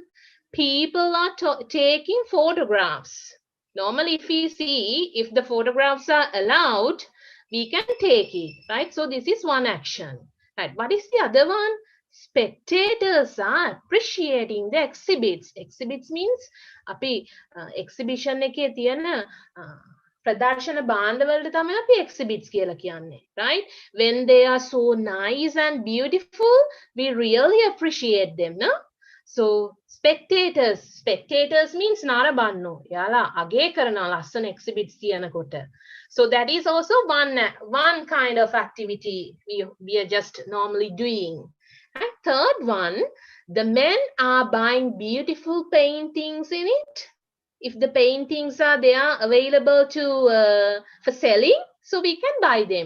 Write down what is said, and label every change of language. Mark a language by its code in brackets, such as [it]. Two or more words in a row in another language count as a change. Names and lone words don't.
[en] People are taking photographs. Normally, if we see if the photographs are allowed, we can take it, right? So this is one action, right? What is the other one? Spectators are appreciating the exhibits. Exhibits means [si] අපි exhibition එකේ තියෙන ප්‍රදර්ශන භාණ්ඩවලට තමයි අපි exhibits කියලා කියන්නේ, [en] right? When they are so nice and beautiful, we really appreciate them, no? So spectators means [si] නරඹන්නෝ. යාලා අගේ කරනවා ලස්සන exhibits කියනකොට. [en] So that is also one kind of activity we are just normally doing. And third one, the men are buying beautiful paintings in it. If the paintings are there available for selling, so we can buy them.